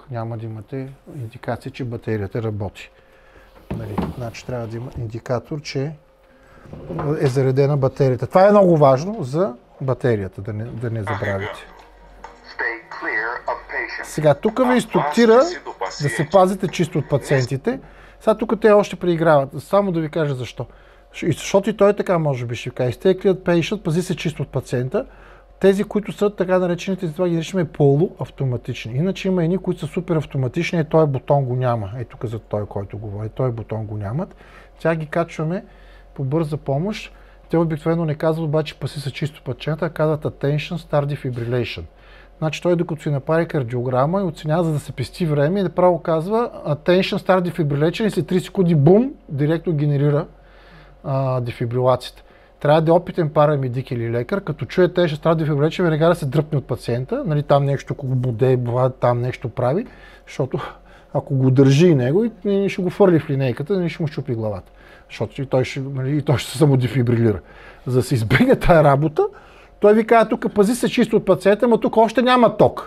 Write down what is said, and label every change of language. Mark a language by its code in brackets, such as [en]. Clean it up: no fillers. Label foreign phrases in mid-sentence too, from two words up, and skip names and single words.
[bg] Няма да имате индикация, че батерията работи. Нали, значи трябва да има индикатор, че е заредена батерията. Това е много важно за батерията, да не забравите. Сега тук ви инструктира да се пазите чисто от пациентите. Сега тук те още преиграват. Само да ви кажа защо. Защото и той така може би ще каже. [en] Stay clear patient, [bg] пази се чисто от пациента. Тези, които са така наречените, за това ги наричаме полуавтоматични. Иначе има едни, които са супер автоматични, този бутон го няма. Тук за той, който говори, този бутон го нямат. Тя ги качваме по бърза помощ. Те обикновено не казват обаче паси се чисто пациента, а казват [en] attention start defibrillation. [bg] Значи той докато си направи кардиограма и оценява, за да се пести време и направо казва [en] attention start defibrillation [bg] и след 3 секунди бум, директно генерира дефибрилацията. Трябва да е опитен парамедик или лекар, като чуе [en] attention start defibrillation, [bg] веднага да се дръпне от пациента, нали, там нещо, ако го буде, там нещо прави, защото ако го държи и него, и ще го фърли в линейката, и ще му щупи главата. Защото и той ще се самодефибрилира. За да се избегне тая работа, той ви казва тук пази се чисто от пациента, но тук още няма ток.